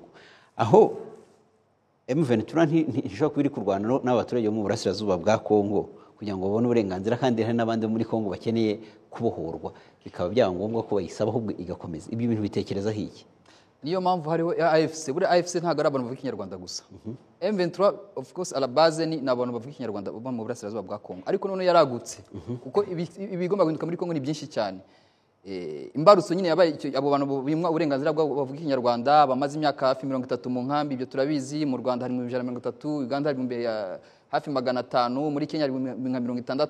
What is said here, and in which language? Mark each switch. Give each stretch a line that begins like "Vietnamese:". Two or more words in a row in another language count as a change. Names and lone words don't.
Kinyarwanda: Aho M23 ntishobora kuba iri kurwana n'abaturage bo mu burasirazuba bwa Kongo kugira ngo babone uburenganzira, kandi hari n'abandi muri Kongo bakeneye kubohorwa, bikaba byaba ngombwa ko bayisaba ahubwo igakomeza. Ibyo bintu bitekereza hiki? Niyo mpamvu hariho AFC. Buri AFC ntabwo ari abantu bavuga ikinyarwanda gusa. M23
English: of course
French: à la base
Kinyarwanda: ni abantu bavuga ikinyarwanda bo mu burasirazuba bwa Kongo, ariko none yaragutse kuko ibigomba guhinduka muri Kongo ni byinshi cyane. Imbarutso nyine yabaye abo bantu bimwa uburenganzira bwo bavuga ikinyarwanda bamaze imyaka hafi 30 mu nkambi. Ibyo turabizi. Mu Rwanda hari 130, Uganda hari imbere ya hafi 500, muri Kenya hari 60.